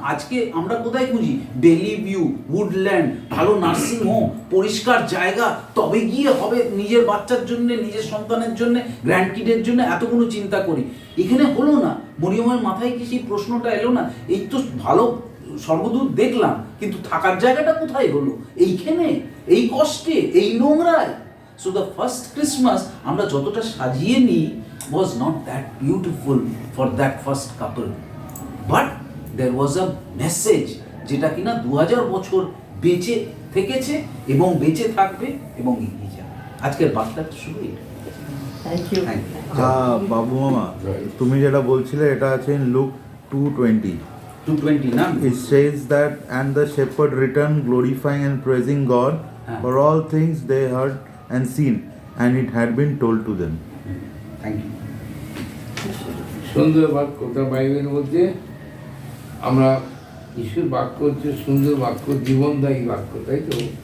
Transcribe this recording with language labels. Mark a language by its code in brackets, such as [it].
[bn] আজকে আমরা কোথায় খুঁজি? বেলি ভিউ, উডল্যান্ড, ভালো নার্সিং হোম, পরিষ্কার জায়গা, তবে গিয়ে হবে নিজের বাচ্চার জন্য, নিজের সন্তানের জন্য, গ্র্যান্ড কিডের জন্য এতগুলো চিন্তা করি। এখানে হলো না। মরিয়মের মাথায় কি সেই প্রশ্নটা এলো না, এই তো ভালো স্বর্গদূত দেখলাম, কিন্তু থাকার জায়গাটা কোথায় হলো? এইখানে, এই কষ্টে, এই নোংরায়। [en] So the first Christmas [bn] আমরা যতটা সাজিয়ে নিই [en] was not that beautiful for that first couple, but there was a message [bn] যেটা কিনা 2000 বছর বেঁচে থেকেছে এবং বেঁচে থাকবে এবং এগিয়ে যাবে। আজকের বার্তাটা শুধু এটা। [en] Thank you. [bn] বাবু মামা, তুমি যেটা বলছিলে এটা আছে ইন লুক 2:20. 220 না? [en] It says that and the shepherd returned glorifying and praising God for all things they heard and seen, and it had been told to them. Thank you. [bn] সুন্দর বাক্য, তার বাইবেলের মধ্যে আমরা ঈশ্বর বাক্য হচ্ছে সুন্দর বাক্য, জীবনদায়ী বাক্য, তাই তো?